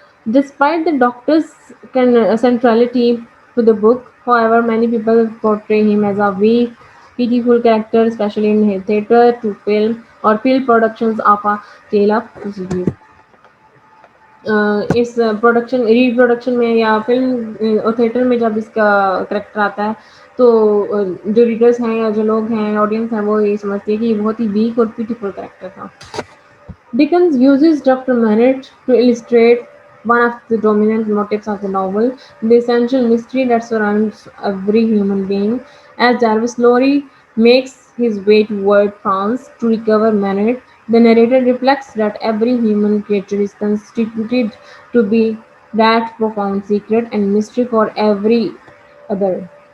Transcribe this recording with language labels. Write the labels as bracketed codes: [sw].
[en] Despite the doctor's centrality to the book, however, many people portray him as a weak, pitiful character, especially in theatre to film or film productions of A Tale of Two Cities. [ur] اس production re production میں یا film اور theatre میں جب اس کا character آتا ہے تو جو ریڈرس ہیں یا جو لوگ ہیں آڈینس ہیں وہ یہ سمجھتی ہے کہ یہ بہت ہی ویک اور بیوٹیفل کریکٹر تھا. [en] Dickens uses Dr. Manette to illustrate one of the dominant motifs of the novel, the essential mystery that surrounds every human being. As Jarvis Lorry makes his way toward France to recover Manette, the narrator reflects that every human creature is constituted to be that profound secret and mystery for every other.